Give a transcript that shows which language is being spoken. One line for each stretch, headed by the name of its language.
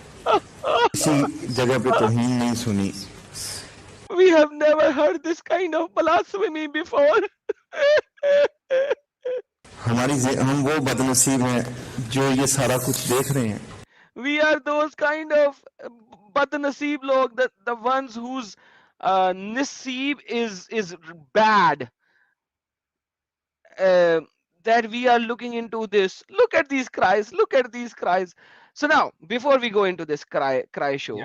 Hindi: किसी जगह पे तौहीन नहीं सुनी
English: We have never heard this kind of blasphemy before.
Hindi: हम वो बदनसीब हैं जो ये सारा कुछ देख रहे हैं
English: We are those kind of
Hindi: badnaseeb log,
English: the ones whose naseeb is bad. That we are looking into this. Look at these cries. Look at these cries. So now, before we go into this cry show,